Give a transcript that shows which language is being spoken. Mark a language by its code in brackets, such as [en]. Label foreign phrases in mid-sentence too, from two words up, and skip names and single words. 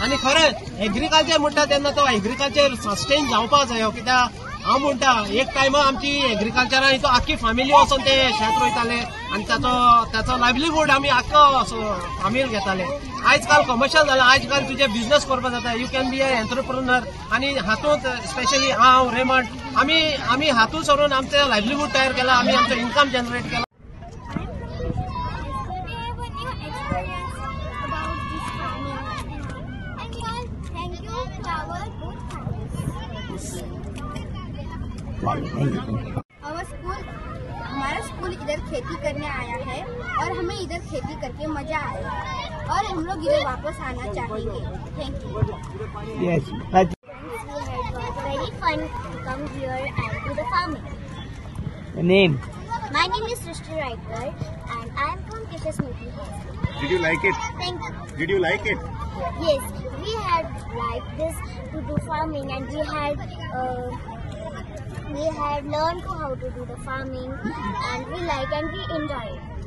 [kok] आनी खरें एग्रीकल्चर म्हणटा तेन्ना तो एग्रीकल्चर सस्टेन जावपाक जायो, कित्याक हांव म्हणटा एक टायमा आमची एग्रीकल्चरान तो आख्खी फॅमिली वचोन ते शेत रोयताले आनी ताचो लायव्हलीहूड आमी आख्खो फामील घेताले। आयज काल कमर्शियल जाला, आयज काल तुजे बिझनेस करपाक जाता, [en] you can be an entrepreneur. [kok] आनी हातूंत स्पेशली हांव रेमंड आमी हातूंत सरून आमचें लायव्हलीहूड तयार केला, आमी आमचो [en] income generate [kok] केला। [hi] हमारा स्कूल इधर खेती करने आया है और हमें इधर खेती करके मजा आया और हम लोग इधर वापस आना चाहेंगे। [en] thank you. Yes. Very fun to come here and do the farming. The name? My name is Srishti Raikar and I am from Keshav Smriti High School. Did you like it? Thank you. Did you like it? Yes, we had liked this to do farming and we had learned how to do the farming and we like and we enjoy it.